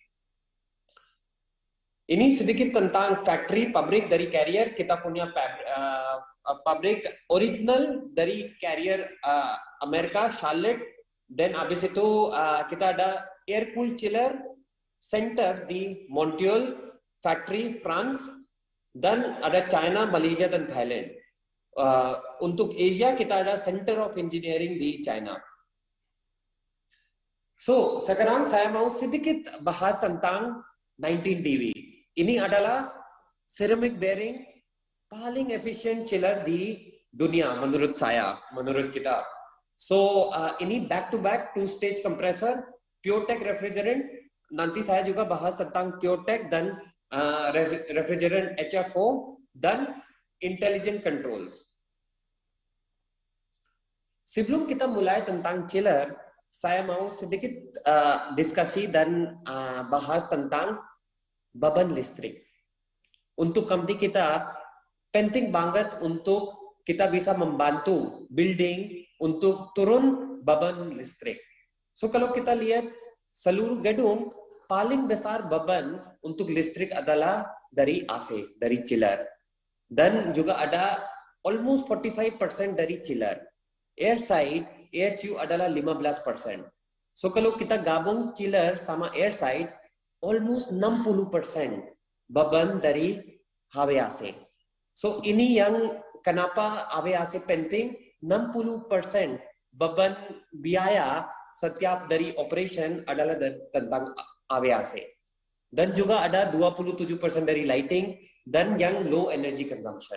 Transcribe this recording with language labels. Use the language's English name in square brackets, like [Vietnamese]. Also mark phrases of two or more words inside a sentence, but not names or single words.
[Indonesian] Ini sedikit tentang factory pabrik dari Carrier. Kita punya pabrik original dari Carrier Amerika, Charlotte. Dan habis itu kita ada [English] air cool chiller center [Indonesian] di Montreal Factory, France, dan ada China, Malaysia, dan Thailand. Untuk Asia, kita ada [English] Center of Engineering [Indonesian] di China. So, sekarang saya mau sedikit bahas tentang 19 dB. Ini adalah [English] ceramic bearing [Indonesian] paling [English] efficient chiller [Indonesian] di dunia menurut saya, menurut kita. [English] So, ini back-to-back two-stage compressor, PureTech refrigerant. [Indonesian] Nanti saya juga bahas tentang PureTech dan refrigerant HFO, dan [English] intelligent controls. [Indonesian] Sebelum kita mulai tentang chiller, saya mau sedikit diskusi dan bahas tentang beban listrik. Untuk company kita, penting banget untuk kita bisa membantu building untuk turun beban listrik. So kalau kita lihat seluruh gedung, paling besar beban untuk listrik adalah dari AC, dari chiller. Dan juga ada almost 45% dari chiller. [English] Air side, [Indonesian] AHU adalah 15%. So kalau kita gabung chiller sama [English] air side, [Indonesian] almost 60% beban dari HVAC. So ini yang kenapa HVAC penting, 60% beban biaya setiap dari operation adalah tentang HVAC. Dan juga ada 27% dari lighting dan yang [English] low energy consumption.